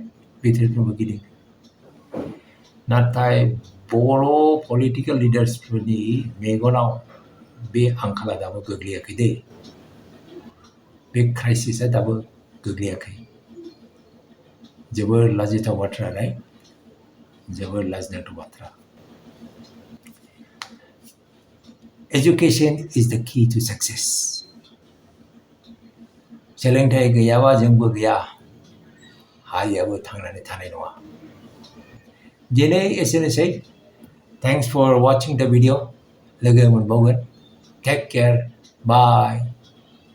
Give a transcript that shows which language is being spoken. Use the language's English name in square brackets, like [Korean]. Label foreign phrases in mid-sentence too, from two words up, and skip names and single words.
[Bodo] बोसोरफ्रोमबो गिदिंदों। नाथाय बर' पलिटिकेल लिडार्सफोरनि मेगनाव बे आंखाला दाबो गोग्लैयाखै दे, बे क्राइसिसआ दाबो गोग्लैयाखै। जोबोर लाजिथाव बाथ्रा, राइट? जोबोर लाजिनांथाव बाथ्रा। [English] Education is the key to success. [Bodo] सोलोंथाइ गैयाबा जोंबो गैया, हारियाबो थांनानै थानाय नङा। दिनै एसेनोसै। [English] thanks for watching the video. [Bodo] लोगो मोनबावगोन। [English] take care.